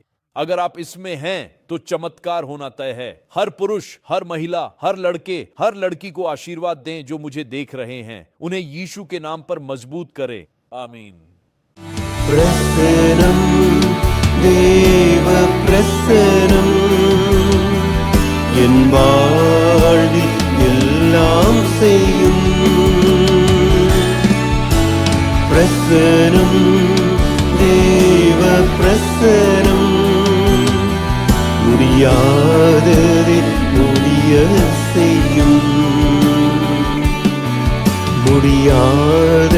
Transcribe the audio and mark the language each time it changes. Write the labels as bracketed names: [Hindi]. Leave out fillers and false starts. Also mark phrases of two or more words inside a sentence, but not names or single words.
[Hindi] अगर आप इसमें हैं तो चमत्कार होना तय है। हर पुरुष, हर महिला, हर लड़के, हर लड़की को आशीर्वाद दें जो मुझे देख रहे हैं। उन्हें यीशु के नाम पर मजबूत करें। आमीन। [Sanskrit] प्रसन्नं देव प्रसन्नं [Tamil] என் வாழ்வில் எல்லாம் செய்யும் பிரசனம் தேவ பிரசனம் முடியாததை முடிய செய்யும் முடியாத